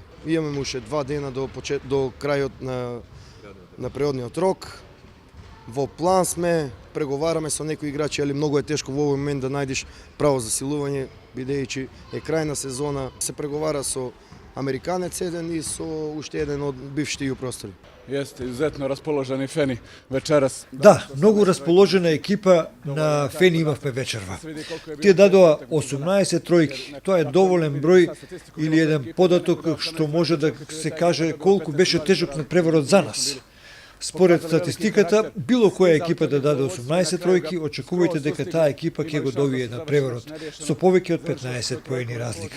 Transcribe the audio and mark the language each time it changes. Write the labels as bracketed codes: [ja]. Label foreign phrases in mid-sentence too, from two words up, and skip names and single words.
[mk] Имаме уште 2 дена до крајот на преодниот рок. Во план сме, преговараме со некои играчи, али многу е тешко во овој момент да најдеш право засилување, бидејќи е крај на сезона. Се преговара со Американец еден и со уште еден од бившите јупростори. [sr] Jeste izuzetno raspoloženi Feni večeras. [mk] Да, многу расположена екипа на Фени имавме вечерва. Тие дадоа 18 тројки. Тоа е доволен број или еден податок што може да се каже колку беше тежок надпреварот за нас. Според статистиката, било која екипа да даде 18 тројки, очекувајте дека таа екипа ќе го добие на преворот со повеќе од 15 поени разлика.